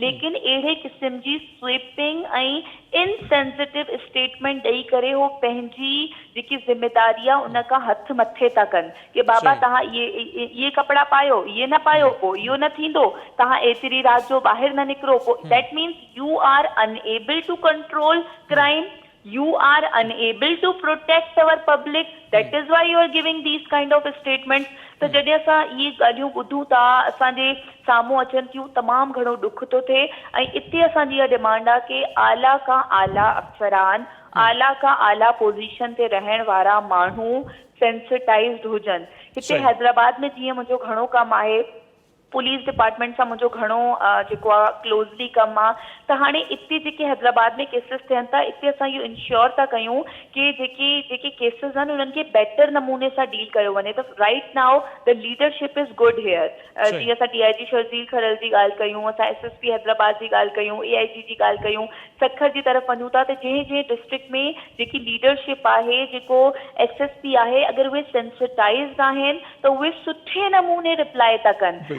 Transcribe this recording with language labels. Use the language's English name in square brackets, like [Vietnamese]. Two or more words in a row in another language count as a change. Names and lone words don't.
[Sindhi] लेकिन अहिड़े क़िस्म जी स्वीपिंग ऐं [English] insensitive statement [Sindhi] ॾेई करे हो पंहिंजी जेकी ज़िम्मेदारी आहे उन खां हथ मथे था कनि कि बाबा तव्हां इहे कपिड़ा पायो, इहे न पायो, पोइ इहो न थींदो, तव्हां एतिरी राति जो ॿाहिरि न निकिरो। [English] that means you are unable to control crime, you are unable to protect our public, that is why you are giving these kind of statements. [Sindhi] त जॾहिं असां इहे ॻाल्हियूं ॿुधूं था, असांजे साम्हूं अचनि थियूं, तमामु घणो दुख थो थिए। ऐं इते असांजी इहा डिमांड आहे कि आला खां आला अफ़सरान, आला खां आला पोज़ीशन ते रहण वारा माण्हू सेंसिटाइज़्ड हुजनि। हिते हैदराबाद में जीअं मुंहिंजो घणो कमु आहे, [English] police department [Sindhi] सां मुंहिंजो घणो जेको आहे क्लोज़ली कमु आहे, त हाणे इते जेके हैदराबाद में केसिस थियनि था, इते असां इहो इंश्योर था कयूं कि जेके केसिस आहिनि उन्हनि खे बेटर नमूने सां डील कयो वञे। [English] त right now the leadership is good here. [Sindhi] जीअं असां DIG शर्जील खरल जी ॻाल्हि कयूं, असां SSP हैदराबाद जी ॻाल्हि कयूं, AIG जी ॻाल्हि कयूं, सखर जी तरफ़ वञूं था, त जंहिं डिस्ट्रिक्ट में जेकी लीडरशिप आहे, जेको SSP आहे, अगरि उहे सेंसिटाइज़्ड आहिनि त उहे सुठे नमूने रिप्लाई था कनि।